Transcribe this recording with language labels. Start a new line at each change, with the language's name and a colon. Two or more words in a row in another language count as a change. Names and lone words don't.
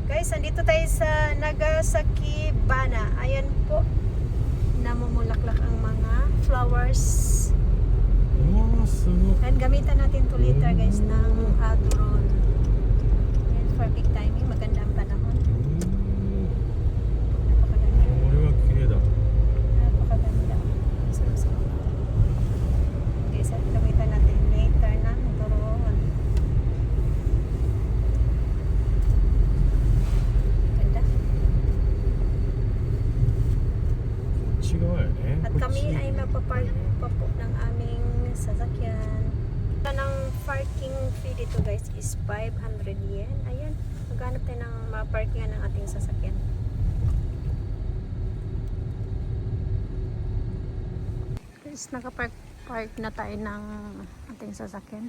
Filipino: Nandito tayo sa Nagasaki, Bana. Ayan po, namumulaklak ang mga flowers. Oh, so And gamitan natin 2 liter guys ng drone.
English: And for peak timing,
Filipino: maganda ang panahon. Napakaganda.
Japanese: これは綺麗だ。
Filipino: Napakaganda. So. Okay, so gamitan natin later ng drone. Ganda.
Japanese: こっち側やね。
Filipino: At
Japanese: こっ
Filipino: kami
Japanese: ち
Filipino: ay magpapark pa po ng aming sasakyan. Ang
English: parking fee
Filipino: dito guys is 500 yen. Ayan, maghanap tayo ng maparkingan ng ating sasakyan. Guys, nakapark na tayo ng ating sasakyan.